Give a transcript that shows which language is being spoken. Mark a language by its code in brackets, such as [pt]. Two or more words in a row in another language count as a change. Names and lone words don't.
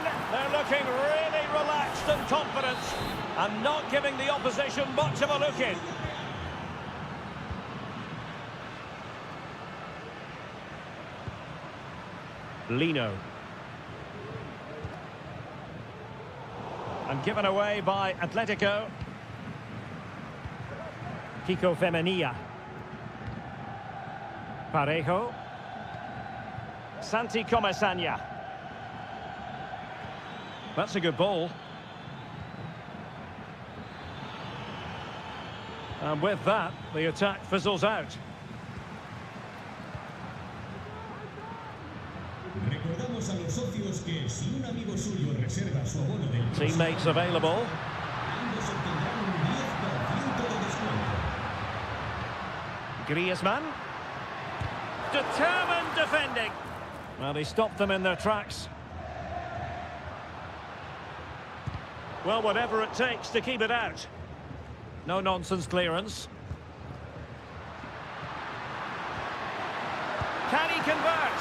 [en] They're looking really relaxed and confident and not giving the opposition much of a look in. Lino. And given away by Atletico. Kiko Femenia. Parejo. Santi Comesaña. That's a good ball. And with that, the attack fizzles out. [es] Recordamos a los socios que si un amigo suyo reserva su abono del [en] Teammates available. [es] ambos obtendrán un 10% de descuento. [en] Griezmann. Determined defending. Well, he stopped them in their tracks. Well, whatever it takes to keep it out. No nonsense clearance. Can he convert?